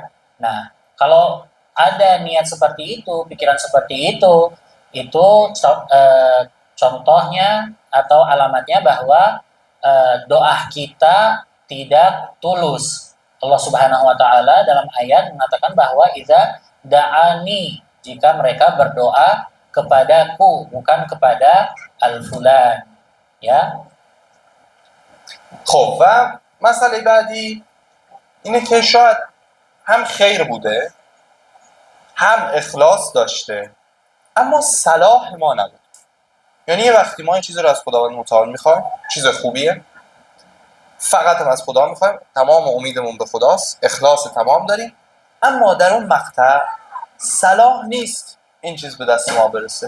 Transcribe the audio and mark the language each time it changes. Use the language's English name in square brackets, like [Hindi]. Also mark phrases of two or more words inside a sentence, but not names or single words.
[Indonesian] Nah, kalau ada niat seperti itu, pikiran seperti itu contohnya atau alamatnya bahwa doa kita tidak tulus. Allah [Arabic] سبحانه وتعالى [Indonesian] dalam ayat mengatakan bahwa [Arabic] إذا دعاني, [Indonesian] jika mereka berdoa kepadaku, bukan kepada al-fulan. Ya. [Persian] خب و مسئله بعدی اینه که شاید هم خیر بوده هم اخلاص داشته اما صلاح ما نبود. یعنی یه وقتی ما این چیز رو از خداوند متعال میخوایم، چیز خوبیه، فقط هم از خدا میخوایم، تمام امیدمون به خداست، اخلاص تمام داریم، اما در اون مقطع صلاح نیست این چیز به دست ما برسه.